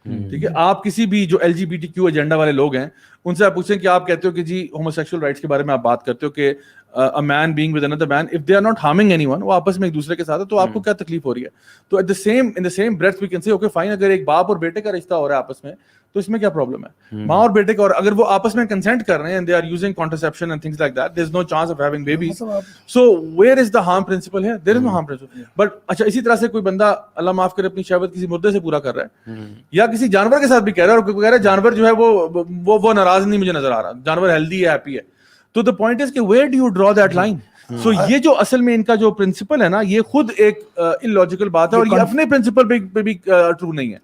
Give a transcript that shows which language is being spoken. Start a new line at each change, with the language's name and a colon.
Urdu: ٹھیک ہے, آپ کسی بھی جو LGBTQ ایجنڈا والے لوگ ہیں ان سے آپ پوچھیں کہ آپ کہتے ہو کہ جی ہوموسیکشل رائٹس کے بارے میں آپ بات کرتے ہو کہ
English: a man being with another man, if they are not harming anyone,
Urdu: وہ آپس میں ایک دوسرے کے ساتھ ہے, تو آپ کو کیا تکلیف ہو رہی ہے. تو
English: in the same breath we can say okay fine,
Urdu: اگر ایک باپ اور بیٹے کا رشتہ ہو رہا ہے آپس میں تو اس میں کیا پرابلم ہے. ماں اور بیٹے کا, اور اگر وہ آپس میں کنسنٹ کر رہے ہیں
English: and they are using contraception and things like that, there is no chance of having babies. So where is the harm principle here? There is no harm principle.
Urdu: But اچھا اسی طرح سے کوئی بندہ اللہ معاف کرے اپنی شہوت کسی مردے سے پورا کر رہا ہے یا کسی جانور کے ساتھ بھی کہہ رہا ہے, اور کہہ رہا ہے جانور جو ہے وہ ناراض نہیں مجھے نظر آ رہا, جانور ہیلدی ہے, ہیپی ہے. تو
English: the point is
Urdu: کہ
English: where do you draw that line?
Urdu: سو یہ جو اصل میں ان کا جو پرنسپل ہے نا یہ خود ایک illogical بات ہے اور یہ اپنے پرنسپل پہ بھی ٹرو نہیں ہے.